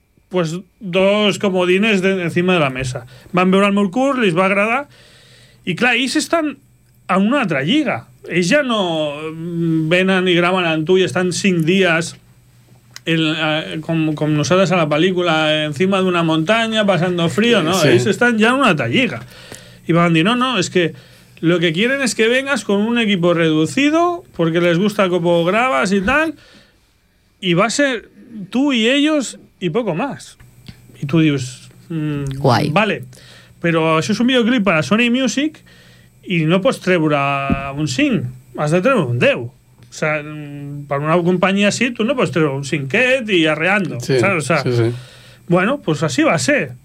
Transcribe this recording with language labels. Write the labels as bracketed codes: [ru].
[es] pues dos comodines d'encima de la mesa. [ca] Van veure el meu curs, li va agradar, i clar, ells estan en una altra lliga. Ells ja no venen i graven amb tu i estan cinc dies com nosaltres a la pel·lícula, encima d'una muntanya, [es] passando frío, [ca] no? Sí. Ells estan ja en una altra lliga. I van dir, [es] no, és que lo que quieren es que vengas con un equipo reducido porque les gusta como grabas y tal, y va a ser tú y ellos... i poco más. [ca] I tu dius... guai. Vale, però això és un videoclip per a Sony Music i no pots treure un 5, has de treure un 10. O sea, per una companyia així, tu no pots treure un 5-et i arreando. [es] Sí, o sea, sí, sí. Bueno, pues así va ser.